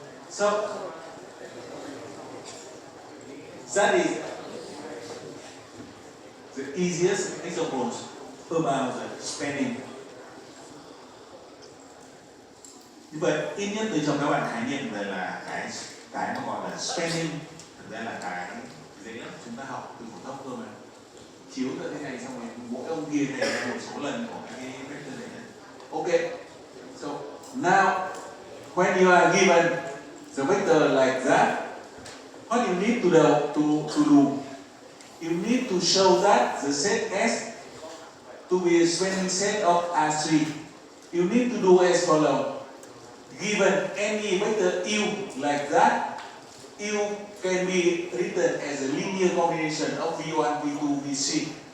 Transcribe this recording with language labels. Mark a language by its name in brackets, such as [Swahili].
[English] So that is the easiest examples about the spending. [Vietnamese] Như vậy ít nhất tôi cho các bạn khái niệm về là cái mà gọi là spending, thực ra là cái dễ lắm, chúng ta học từ phổ thông thôi mà. Chiếu từ thế này xong rồi mỗi ông kia này là một số lần của cái vector này. [English] Okay. So now when you are given the vector like that, what you need to do? You need to show that the set S to be a spending set of R3. You need to do as follows. Given any vector U like that, U can be written as a linear combination of V1, V2, V3.